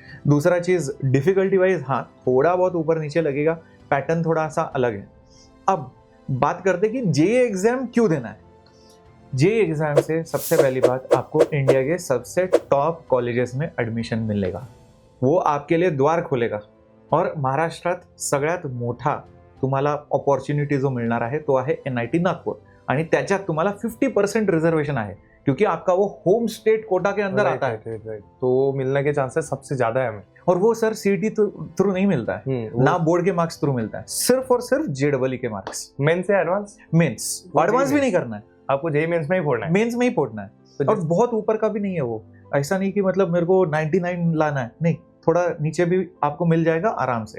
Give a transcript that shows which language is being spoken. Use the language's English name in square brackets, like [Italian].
[Hindi] दूसरा चीज difficulty wise हाँ थोड़ा बहुत ऊपर नीचे लगेगा, पैटर्न थोड़ा सा अलग है। अब बात करते कि जेईई एग्जाम क्यों देना है। जेईई एग्जाम से सबसे पहली बात, आपको इंडिया के सबसे टॉप कॉलेजेस में एडमिशन मिलेगा, वो आपके लिए द्वार खोलेगा। [Marathi] और महाराष्ट्रात सगळ्यात मोठा तुम्हाला ऑपॉर्च्युनिटी जो मिळणार आहे तो आहे NIT नागपूर, आणि त्याच्यात तुम्हाला 50% रिजर्वेशन आहे [Hindi] क्योंकि आपका वो होम स्टेट कोटा के अंदर आता है। तो मिलने के चांसेस सबसे ज्यादा है हमें। और वो सर सीईटी थ्रू नहीं मिलता है, ना बोर्ड के मार्क्स थ्रू मिलता है, सिर्फ और सिर्फ जेईई के मार्क्स। मेंस से एडवांस? मेंस, एडवांस भी नहीं करना है आपको, जेईई मेंस में ही फोड़ना है। मेंस में ही फोड़ना है। और बहुत ऊपर का भी नहीं है वो, ऐसा नहीं कि मतलब मेरे को 99 लाना है, नहीं, थोड़ा नीचे भी आपको मिल जाएगा आराम से।